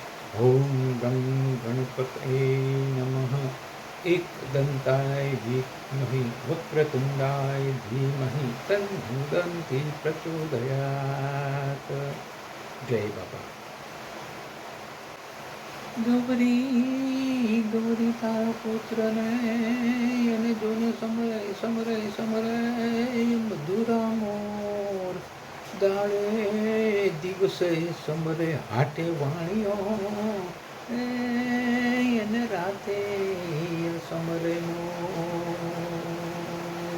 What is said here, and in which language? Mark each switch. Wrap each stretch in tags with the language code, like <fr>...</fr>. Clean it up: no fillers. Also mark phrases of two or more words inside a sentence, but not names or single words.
<sa>ઓમ ગં ગણપતये નમઃ. एकदन्ताय विद्महे वक्रतुण्डाय धीमहि तन्नो दन्ति प्रचोदयात्.</sa> <hi>जय बाबा.</hi> <gu>ગૌરી ગૌરી તારા પુત્રને અને જોને સમરે સમરે સમરે મધુરા મોર દાડે દિવસે સમરે હાટે વાણીઓ એને રાતે સમરે મોર.</gu>